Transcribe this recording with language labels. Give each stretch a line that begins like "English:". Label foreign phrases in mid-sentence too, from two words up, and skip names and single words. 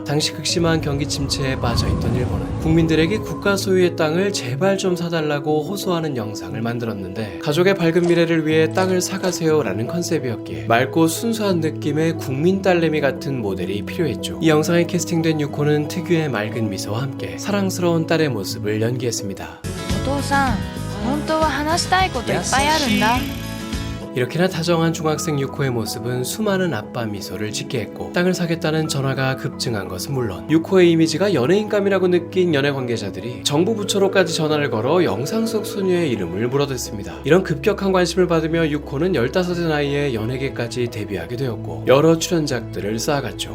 Korean: 당시 극심한 경기 침체에 빠져있던 일본은 국민들에게 국가 소유의 땅을 제발 좀 사달라고 호소하는 영상을 만들었는데, 가족의 밝은 미래를 위해 땅을 사가세요 라는 컨셉이었기에 맑고 순수한 느낌의 국민 딸내미 같은 모델이 필요했죠. 이 영상에 캐스팅된 유코는 특유의 맑은 미소와 함께 사랑스러운 딸의 모습을 연기했습니다.
Japanese: お父さん、本当は話したいこといっぱいあるんだ。
Korean: 이렇게나 다정한 중학생 유코의 모습은 수많은 아빠 미소를 짓게 했고, 땅을 사겠다는 전화가 급증한 것은 물론 유코의 이미지가 연예인감이라고 느낀 연예 관계자들이 정부 부처로까지 전화를 걸어 영상 속 소녀의 이름을 물어댔습니다. 이런 급격한 관심을 받으며 유코는 15의 나이에 연예계까지 데뷔하게 되었고, 여러 출연작들을 쌓아갔죠.